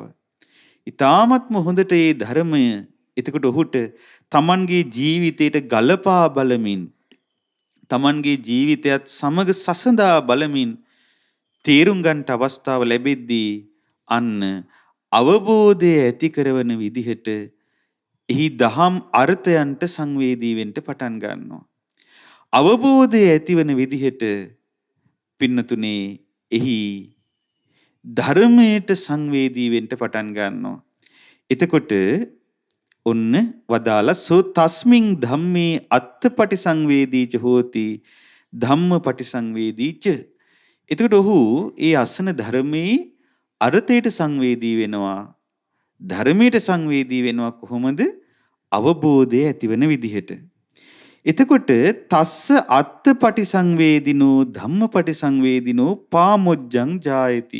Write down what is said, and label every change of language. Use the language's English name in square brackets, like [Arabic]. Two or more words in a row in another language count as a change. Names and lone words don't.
[Sinhala] ඊ타ත්ම හොඳට මේ ධර්මය එතකොට ඔහුට තමන්ගේ ජීවිතයට ගලපා බලමින් තමන්ගේ ජීවිතයත් සමග සසඳා බලමින් තේරුම් ගන්නට අවස්ථාව ලැබෙද්දී අන්න අවබෝධය ඇති කරවන විදිහට එහි දහම් අර්ථයන්ට සංවේදී වෙන්න පටන් ගන්නවා. අවබෝධය ඇතිවන විදිහට පින්නතුනේ එහි ධර්මයට සංවේදී වෙන්න පටන් ගන්නවා. එතකොට ඔන්න වදාලා [Pali] සෝ තස්මින් ධම්මේ අත්ථපටි සංවේදීච හෝති ධම්මපටි සංවේදීච. [Sinhala] එතකොට ඔහු ඒ අසන ධර්මයේ අර්ථයට සංවේදී වෙනවා. ධර්මයට සංවේදී වෙනවා කොහොමද? අවබෝධය ඇතිවන විදිහට. [Pali] එතකොට තස්ස අත්ථපටි සංවේදිනෝ ධම්මපටි සංවේදිනෝ පාමොජ්ජං ජායති.